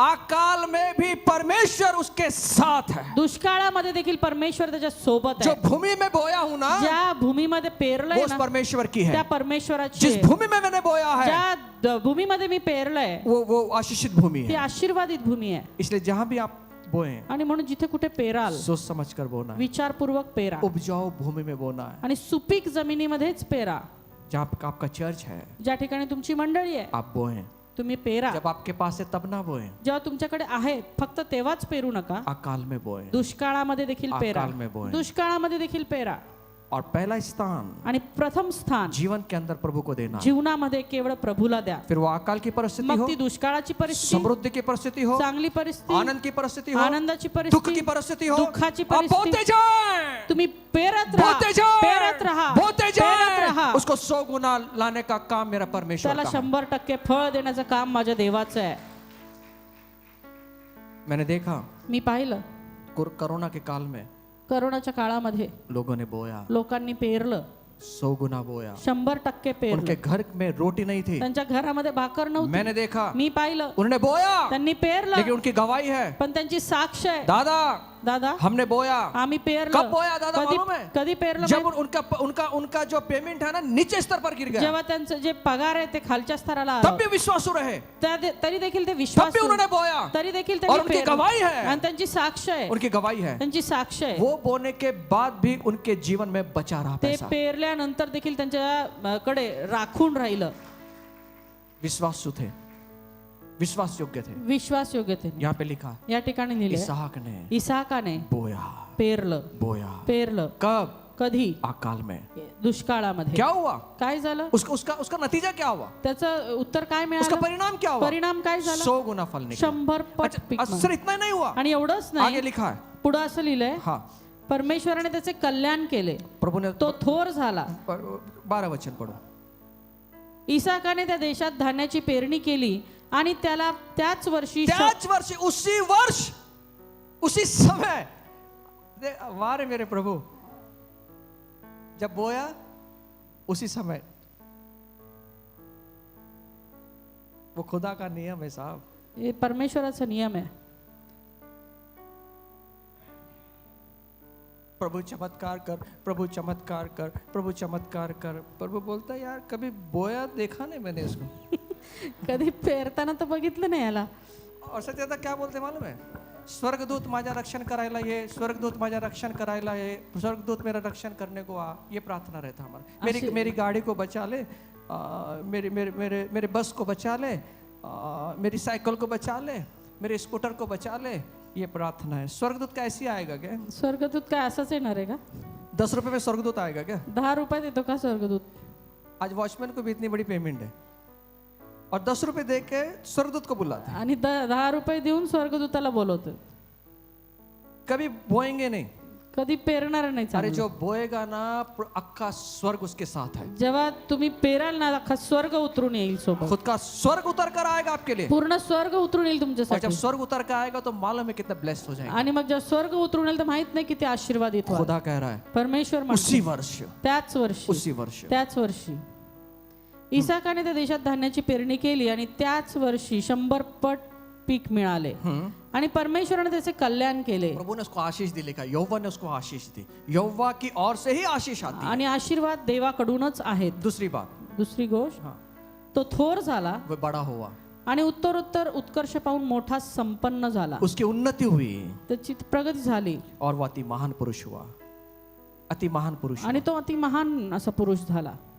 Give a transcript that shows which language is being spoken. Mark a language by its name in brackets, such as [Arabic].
[Hindi] अकाल में भी परमेश्वर उसके साथ है. [Marathi] दुष्काळामध्ये देखील परमेश्वर त्याच्या सोबत [Hindi] जो [Marathi] आहे. [Hindi] भूमि में बोया हूं ना [Marathi] ज्या भूमीमध्ये पेरलंय [Hindi] वो उस ना परमेश्वर की [Marathi] त्या [Hindi] है. [Marathi] परमेश्वराची [Hindi] जिस [Marathi] आहे. [Hindi] भूमि में मैंने बोया है [Marathi] ज्या भूमीमध्ये मी पेरलंय [Hindi] वो आशीषित भूमि [Marathi] ती [Hindi] है. [Marathi] आशीर्वादित भूमी आहे. [Hindi] इसलिए जहां भी आप बोए [Marathi] आणि म्हणून जिथे कुठे पेराल [Hindi] सोच समझ कर बोना है. [Marathi] विचारपूर्वक पेरा [Hindi] उपजाऊ भूमि में बोना है. [Marathi] आणि सुपीक जमिनीमध्येच पेरा. [Hindi] जहाँ आपका चर्च है [Marathi] ज्या ठिकाणी तुमची मंडळी आहे [Hindi] आप बोए. [Marathi] तुम्ही पेरा. [Hindi] जब आपके पास है तब ना बोए. [Marathi] जेव्हा तुमच्याकडे आहे फक्त तेव्हाच पेरू नका, [Hindi] अकाल में बोए. [Marathi] दुष्काळामध्ये देखील पेरा. [Hindi] अकाल में बोए. [Marathi] दुष्काळामध्ये देखील पेरा. [Hindi] और पहला स्थान [Marathi] आणि प्रथम स्थान [Hindi] जीवन के अंदर प्रभु को देना. [Marathi] जीवनामध्ये केवळ प्रभूला द्या. [Hindi] फिर वो अकाल की परिस्थिति [Marathi] मग [Hindi] हो, [Marathi] ती दुष्काळाची परिस्थिती, [Hindi] समृद्धि की परिस्थिति हो, [Marathi] चांगली परिस्थिती, [Hindi] आनंद की परिस्थिति हो, [Marathi] आनंदाची [Hindi] दुख की [Marathi] परिस्थिती, [Hindi] परिस्थिति हो, [Marathi] दुःखाची [Hindi] आप बोते [Marathi] परिस्थिती, [Hindi] जाए, [Marathi] तुम्ही पेरत राहा, [Hindi] बोते जाए, [Marathi] पेरत राहा, [Hindi] बोते [Marathi] पेरत [Hindi] जाए. [Marathi] राहा. [Hindi] उसको 100 गुना लाने का काम मेरा परमेश्वर [Marathi] त्याला [Hindi] का है. [Marathi] 100% फळ देण्याचं काम माझ्या देवाचं आहे. [Hindi] मैंने देखा [Marathi] मी पाहिलं [Hindi] कोरोना के काल में [Marathi] करोनाच्या काळामध्ये [Hindi] लोगों ने बोया, [Marathi] लोकांनी पेरलं, [Hindi] 100 गुना बोया. [Marathi] 100% पेरलं. [Hindi] उनके घर में रोटी नहीं थी, [Marathi] त्यांच्या घरामध्ये भाकर नव्हती. [Hindi] मैंने देखा. [Marathi] मी पाहिलं [Hindi] उन्होंने बोया [Marathi] त्यांनी पेरलं, [Hindi] लेकिन उनकी गवाही है, [Marathi] पण त्यांची साक्ष आहे, [Hindi] दादा [Marathi] दादा [Hindi] हमने बोया. [Marathi] आम्ही पेरलं. [Hindi] कब बोया दादा [Marathi] कधी [Hindi] मालूम है? [Marathi] कधी पेरलं [Hindi] जब [Marathi] माहित? [Hindi] उनका उनका उनका जो पेमेंट है ना नीचे स्तर पर गिर गया, [Marathi] जेव्हा त्यांचं जे पगार आहे ते खालच्या स्तराला [Hindi] तब [Marathi] आलं, [Hindi] भी विश्वासु रहे, [Marathi] तरी देखील ते [Hindi] तब [Marathi] विश्वास [Hindi] भी उन्होंने बोया. [Marathi] तरी देखील [Hindi] और [Marathi] त्यांनी [Hindi] उनकी [Marathi] पेरलं. [Hindi] गवाही है, [Marathi] आणि त्यांची साक्ष आहे, [Hindi] उनकी गवाही है. [Marathi] त्यांची साक्ष आहे. [Hindi] वो बोने के बाद भी उनके जीवन में बचा रहा [Marathi] ते [Hindi] पैसा. [Marathi] पेरल्यानंतर देखील त्यांच्या कडे राखून राहिलं. [Hindi] विश्वासु थे, विश्वास योग्य थे. [Marathi] विश्वास योग्य ते [Hindi] यहाँ पे लिखा [Marathi] या ठिकाणी लिहिले [Hindi] इसहाक ने [Marathi] इसाकाने [Hindi] बोया, [Marathi] पेरलं, [Hindi] बोया. [Marathi] पेरलं. [Hindi] कब? [Marathi] कधी? [Hindi] अकाल में. [Marathi] दुष्काळामध्ये. [Hindi] क्या हुआ? [Marathi] काय झालं? [Hindi] उसका उसका उसका नतीजा क्या हुआ? [Marathi] त्याचं उत्तर काय [Hindi] उसका [Marathi] मिळालं? [Hindi] परिणाम क्या हुआ? [Marathi] परिणाम काय झाला? [Hindi] 100 गुना फल निकला. [Marathi] 100 पट [Hindi] अच्छा, [Marathi] पीक मिळालं. [Hindi] सिर्फ इतना ही नहीं हुआ, [Marathi] आणि एवढंच [Hindi] आगे [Marathi] नाही, [Hindi] लिखा है. [Marathi] पुढे असं लिहिलंय [Hindi] हाँ, [Marathi] परमेश्वराने त्याचे कल्याण केले, [Hindi] प्रभु ने [Marathi] तो थोर झाला. [Hindi] 12 वचन पढ़ो. [Marathi] इसाकाने त्या देशात धान्याची पेरणी केली आणि त्याला त्याच वर्षी [Hindi] उसी वर्ष उसी समय वाह रे मेरे प्रभु, जब बोया उसी समय. वो खुदा का नियम है साहब. [Marathi] हे परमेश्वराचा नियम आहे. [Hindi] प्रभु चमत्कार कर, प्रभु चमत्कार कर, प्रभु चमत्कार कर. प्रभु बोलता है यार कभी बोया देखा नहीं मैंने इसको. [Marathi] कधी पेरताना तर बघितलं नाही याला. [Hindi] और सत्य आता क्या बोलते मालूम है? [Marathi] स्वर्गदूत माझा रक्षण करायला ये, स्वर्गदूत माझा रक्षण करायला ये, [Hindi] स्वर्गदूत मेरा रक्षण करने को आ. ये प्रार्थना रहता हमारा. मेरी गाड़ी को बचा ले, मेरे मेरे मेरे मेरे बस को बचा ले, मेरी साइकिल को बचा ले, मेरे स्कूटर को बचा ले. ये प्रार्थना है. स्वर्गदूत कैसी आएगा क्या? [Marathi] स्वर्गदूत काय असंच येणार आहे का? [Hindi] 10 रुपए में स्वर्गदूत आएगा क्या? [Marathi] 10 रुपये देतो का स्वर्गदूत? [Hindi] आज वॉचमैन को भी इतनी बड़ी पेमेंट है और 10 रुपए दे के स्वर्गदूत को बुलाते हैं. [Marathi] आणि 10 रुपये देऊन स्वर्गदूताला बोलवतो. [Hindi] कभी बोएंगे नहीं. [Marathi] कधी पेरणार नाही [Hindi] अरे [Marathi] चांगलं. [Hindi] जो बोएगा ना अक्का स्वर्ग उसके साथ है. [Marathi] जेव्हा तुम्ही पेराल ना अख्खा स्वर्ग उतरून येईल सोबत. [Hindi] खुद का स्वर्ग उतर कर आएगा आपके लिए. [Marathi] पूर्ण स्वर्ग उतरून येईल [Hindi] और जब [Marathi] तुमच्यासाठी. [Hindi] स्वर्ग उतर कर आएगा तो मालूम है कितना ब्लेस्ड हो जाएगा. [Marathi] आणि मग जेव्हा स्वर्ग उतरून येईल तर माहित नाही किती आशीर्वादित व्हाल. [Hindi] खुदा कह रहा है [Marathi] परमेश्वर [Hindi] उसी [Marathi] म्हणतो [Hindi] वर्ष, [Marathi] त्याच वर्षी, [Hindi] उसी वर्ष. [Marathi] त्याच वर्षी इसाकाने त्या देशात धान्याची पेरणी केली आणि त्याच वर्षी 100 पट पीक मिळाले आणि परमेश्वराने त्याचे कल्याण केले. [Hindi] प्रभु ने उसको आशीष दी. लिखा यहोवा ने उसको आशीष दी. यहोवा की ओर से ही आशीष आती है. [Marathi] आणि आशीर्वाद देवाकडूनच आहेत. [Hindi] दूसरी बात, [Marathi] दुसरी गोष्ट, [Hindi] हाँ, [Marathi] तो थोर झाला [Hindi] वो बड़ा हुआ, [Marathi] आणि उत्तरोत्तर उत्कर्ष पाहून मोठा संपन्न झाला. [Hindi] उसकी उन्नति हुई [Marathi] त्याची प्रगती झाली [Hindi] और वो अति महान पुरुष हुआ. अति महान पुरुष. [Marathi] आणि तो अति महान असा पुरुष झाला.